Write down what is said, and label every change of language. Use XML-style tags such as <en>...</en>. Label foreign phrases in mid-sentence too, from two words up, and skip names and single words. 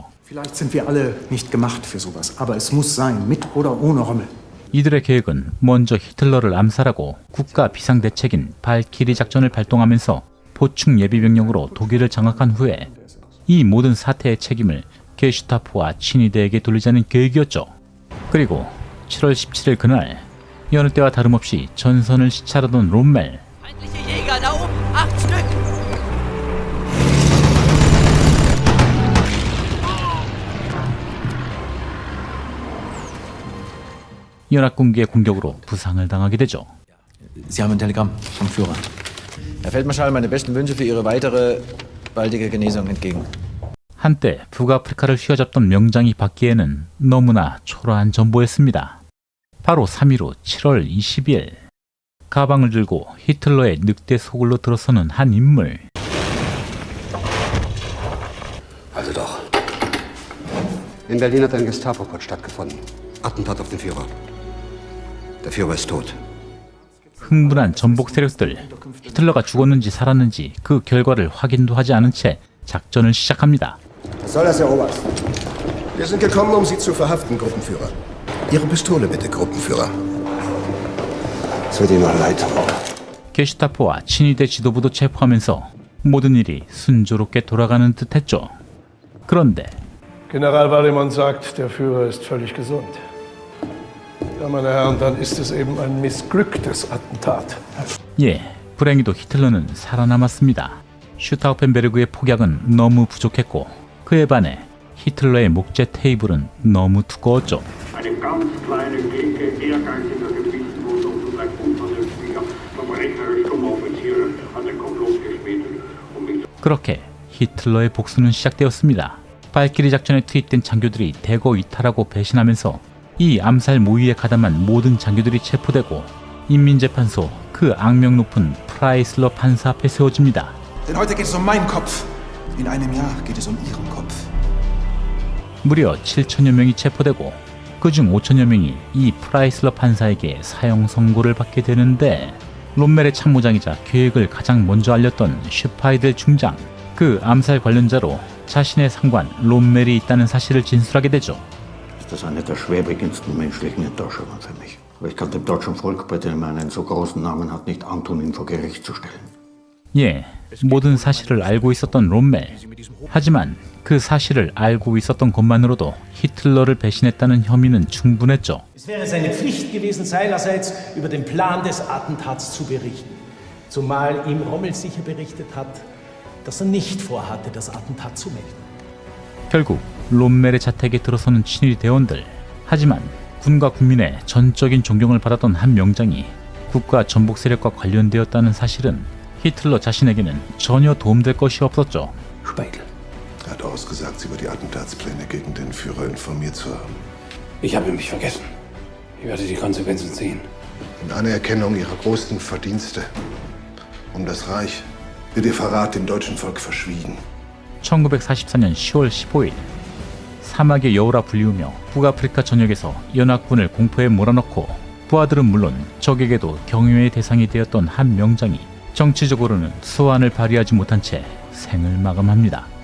<de>Vielleicht sind wir alle nicht gemacht für sowas, aber es muss sein, mit oder ohne Rommel.</de> <ko>이들의 계획은 먼저 히틀러를 암살하고 국가 비상대책인 발키리 작전을 발동하면서 보충 예비병력으로 독일을 장악한 후에 이 모든 사태의 책임을 게슈타포와 친위대에게 돌리자는 계획이었죠. 그리고 7월 17일 그날 여느 때와 다름없이 전선을 시찰하던 롬멜.</ko> <de>Feindliche Jäger da oben, 8 Stück!</de> <ko>연합군기의 공격으로 부상을 당하게 되죠.</ko> <de>Sie haben ein Telegramm vom Führer. Herr Feldmarschall, meine besten Wünsche für Ihre weitere baldige Genesung entgegen.</de> <ko>한때 북아프리카를 휘어잡던 명장이 받기에는 너무나 초라한 전보였습니다. 바로 3일 후 7월 20일 가방을 들고 히틀러의 늑대 소굴로 들어서는 한 인물.</ko> <de>Also doch. In Berlin hat ein Gestapo-Putsch stattgefunden. Attentat auf den Führer. Der Führer ist tot.</de> <ko>흥분한 전복 세력들, 히틀러가 죽었는지 살았는지 그 결과를 확인도 하지 않은 채 작전을 시작합니다.</ko> <de>Was soll das, Herr Oberst? Wir sind gekommen, um Sie zu verhaften, Gruppenführer. Ihre Pistole bitte, Gruppenführer. Es wird Ihnen noch leid.</de> <ko>게슈타포와 친위대 지도부도 체포하면서 모든 일이 순조롭게 돌아가는 듯했죠. 그런데</ko> <de>General Waldemann sagt, der Führer ist völlig gesund. Ja, meine Herren, dann ist es eben ein missglücktes Attentat.</de> <ko>예, 불행히도 히틀러는 살아남았습니다. 슈타우펜베르그의 폭약은 너무 부족했고 그에 반해 히틀러의 목재 테이블은 너무 두꺼웠죠.</ko> <de>Eine ganz kleine Clique ehrgeiziger Gewichtsloser und zugleich unvernünftiger Verbrecher, Sturmoffiziere an den Komplott gespätet, mich</de> <ko>그렇게 히틀러의 복수는 시작되었습니다. 발키리 작전에 투입된 장교들이 대거 이탈하고 배신하면서 이 암살 모의에 가담한 모든 장교들이 체포되고 인민재판소 그 악명 높은 프라이슬러 판사 앞에 세워집니다.</ko> <de>Denn heute geht es um meinen Kopf. In einem Jahr geht es um Ihren Kopf.</de> <ko>무려 7천여 명이 체포되고 그중 5천여 명이 이 프라이슬러 판사에게 사형 선고를 받게 되는데 롬멜의 참모장이자 계획을 가장 먼저 알렸던 슈파이델 중장, 그 암살 관련자로 자신의 상관 롬멜이 있다는 사실을 진술하게 되죠.</ko> <de>Das ist eine der schwerwiegendsten menschlichen Enttäuschungen für mich. Aber ich kann dem deutschen Volk, bei dem er einen so großen Namen hat, nicht antun, ihn vor Gericht zu stellen.</de> <ko>예, 모든 사실을 알고 있었던 롬멜. 하지만 그 사실을 알고 있었던 것만으로도 히틀러를 배신했다는 혐의는 충분했죠.</ko> <de>Es wäre seine Pflicht gewesen, seinerseits über den Plan des Attentats zu berichten. Zumal ihm Rommel sicher berichtet hat, dass er nicht vorhatte, das Attentat zu melden.</de> <ko>결국 롬멜의 자택에 들어서는 친위 대원들. 하지만 군과 국민의 전적인 존경을 받았던 한 명장이 국가 전복 세력과 관련되었다는 사실은 히틀러 자신에게는 전혀 도움될 것이 없었죠.</ko> <de>Speidel. Er hat ausgesagt, Sie über die Attentatspläne gegen den Führer informiert zu haben. Ich habe mich vergessen. Ich werde die Konsequenzen ziehen. In Anerkennung Ihrer großen Verdienste um das Reich wird Ihr Verrat dem deutschen Volk verschwiegen.</de> <ko>1944년 10월 15일 사막의 여우라 불리우며 북아프리카 전역에서 연합군을 공포에 몰아넣고 부하들은 물론 적에게도 경외의 대상이 되었던 한 명장이 정치적으로는 수완을 발휘하지 못한 채 생을 마감합니다.</ko>